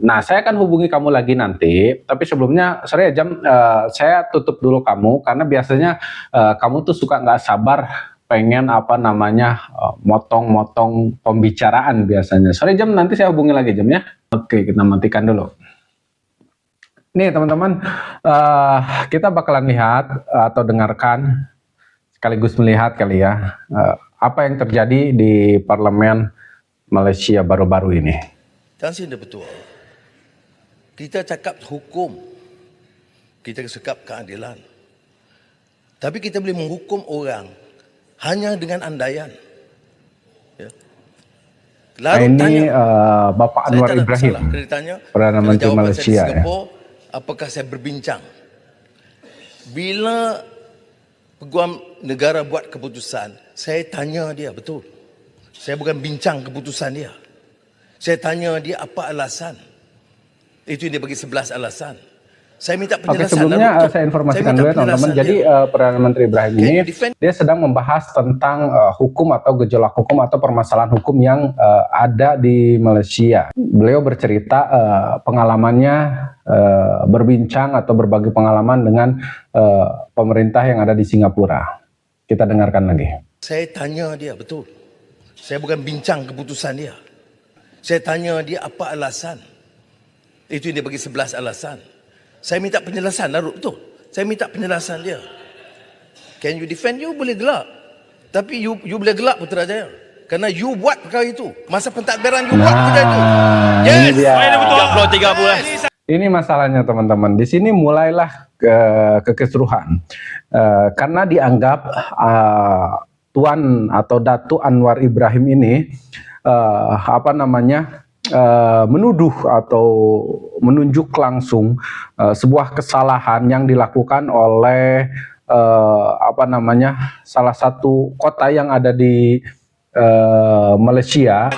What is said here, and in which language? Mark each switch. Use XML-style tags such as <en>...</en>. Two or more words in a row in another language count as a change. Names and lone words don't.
<id>Nah, saya akan hubungi kamu lagi nanti. Tapi sebelumnya, sorry ya Jam, saya tutup dulu kamu karena biasanya kamu tuh suka nggak sabar pengen motong-motong pembicaraan biasanya. Sorry Jam, nanti saya hubungi lagi Jam ya. Oke, kita matikan dulu. Nih teman-teman, kita bakalan lihat atau dengarkan sekaligus melihat kali ya apa yang terjadi di parlemen Malaysia baru-baru ini.</id> <ms>Dan sini betul. Kita cakap hukum. Kita cakap keadilan. Tapi kita boleh menghukum orang hanya dengan andaian.</ms> <id>Ya. Lalu ini tanya, Bapak Anwar Ibrahim, Perdana Menteri Malaysia.</id> <ms>Singapura, apakah saya berbincang? Bila peguam negara buat keputusan, saya tanya dia, betul. Saya bukan bincang keputusan dia. Saya tanya dia apa alasan. Itu dia bagi 11 alasan. Saya minta penjelasan.</ms> <id>Oke, sebelumnya saya informasikan dulu ya teman-teman. Jadi Perdana Menteri Ibrahim ini dia sedang membahas tentang hukum atau gejolak hukum atau permasalahan hukum yang ada di Malaysia. Beliau bercerita pengalamannya berbincang atau berbagi pengalaman dengan pemerintah yang ada di Singapura. Kita dengarkan lagi.</id> <ms>Saya tanya dia, betul. Saya bukan bincang keputusan dia. Saya tanya dia apa alasan. Itu dia bagi 11 alasan. Saya minta penjelasan, betul. Saya minta penjelasan dia.</ms> <en>Can you defend?</en> <ms>You boleh gelak. Tapi you boleh gelak Putrajaya. Kerana you buat perkara itu. Masa pentadbiran you buat kerja itu. Yes. Ini dia. 30.</ms> <id>Ini masalahnya teman-teman. Di sini mulailah kekisruhan. Karena dianggap Tuan atau Datuk Anwar Ibrahim ini menuduh atau menunjuk langsung sebuah kesalahan yang dilakukan oleh salah satu kota yang ada di Malaysia.</id>